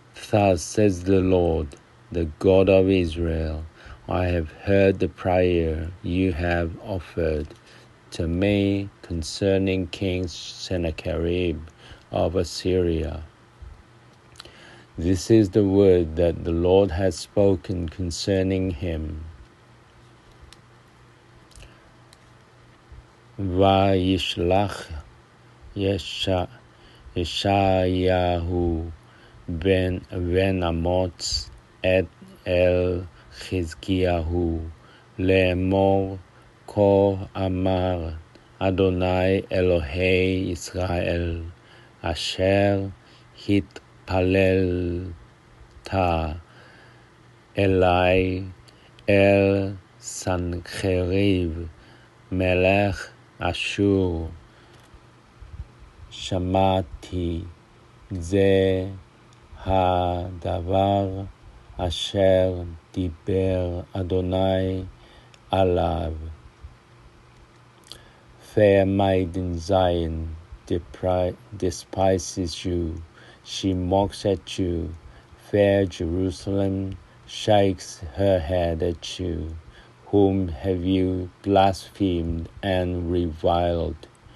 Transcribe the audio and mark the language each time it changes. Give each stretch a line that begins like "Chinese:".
English: Thus says the Lord, the God of Israel, I have heard the prayer you have offered to me concerning King Sennacherib of Assyria. This is the word that the Lord has spoken concerning him.
Hebrew: Vayishlach Yeshayahu ben Amoz et el Chizkiyahu לאמור כה אמר אדוני אלוהי ישראל אשר התפללת אלי אל סנחריב מלך אשור, שמעתי זה הדבר אשר דיבר אדוני עליו.
English: Fair maiden Zion despises you, she mocks at you. Fair Jerusalem shakes her head at you. Whom have you blasphemed and reviled?